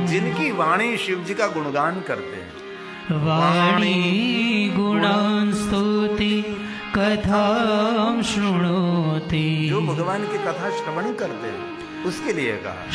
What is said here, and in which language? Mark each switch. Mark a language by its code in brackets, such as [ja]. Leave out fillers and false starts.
[hi] जिनकी वाणी शिव जी का गुणगान करते हैं, [sa] वाणी गुणान् स्तुति कथां शृणोति। [hi] जो भगवान की कथा श्रवण करते हैं उसके लिए कहा